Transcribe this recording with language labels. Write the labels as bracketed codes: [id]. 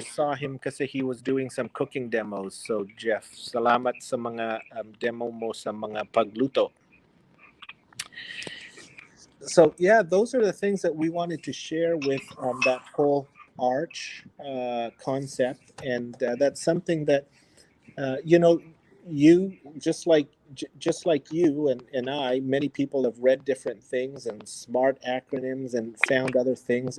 [en] first saw him kasi he was doing some cooking demos. [tl] So Jeff, salamat sa mga demo mo sa mga pagluto. [en] So yeah, those are the things that we wanted to share with that whole arch concept, and that's something that you know, you just like you and I, many people have read different things and smart acronyms and found other things.